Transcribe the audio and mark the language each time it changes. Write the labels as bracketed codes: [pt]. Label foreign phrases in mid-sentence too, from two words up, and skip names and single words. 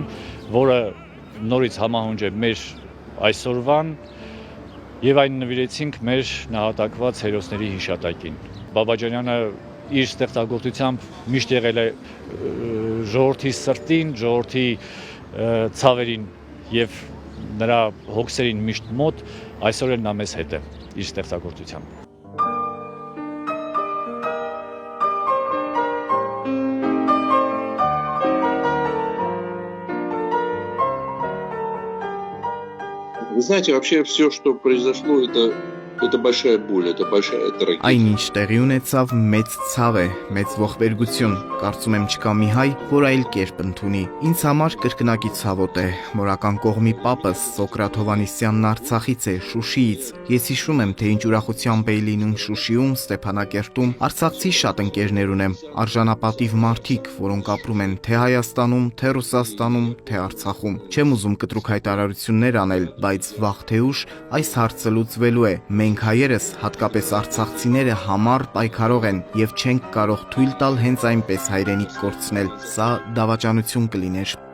[hy] որը նորից համահունչ է մեր այսօրվան եւ այն նվիրեցինք մեր նահատակված հերոսների հիշատակին։ Բաբաջանյանը իր ստեղծագործությամբ միշտ եղել է ժողովրդի սրտին, ժողովրդի ցավերին եւ նրա հոգսերին միշտ մոտ, այսօր էլ նա մեզ հետ է իր ստեղծագործությամբ։ [ru] Вы знаете, вообще все, что произошло, это большая боль, это большая трагедия. [hy] Այնինչ տեղի ունեցավ մեծ ցավ է, մեծ ողբերգություն։ Կարծում եմ չկա մի հայ, որ այլ կերպ ընդունի։ Ինձ համար կրկնակի ցավոտ է։ Մորական կողմի պապս Սոկրատ Հովանեսյանն Արցախից է, Շուշիից։ Ես հիշում եմ, թե ինչ ուրախությամբ էի լինում Շուշիում, Ստեփանակերտում։ Արցախցի շատ ընկերներ ունեմ, արժանապատիվ մարդիկ, որոնք ապրում են թե Հայաստանում, թե Ռուսաստանում, թե Արցախում։ Չեմ ուզում կտրուկ հայտարարություններ անել, բայց վաղ թե ուշ այս հարցը լուծվելու է։ Մենք հայերս, հատկապես արցախցիները համառ պայքարող են եւ չենք կարող թույլ տալ հենց այնպես հայրենիք կորցնել։ Սա դավաճանություն կլիներ։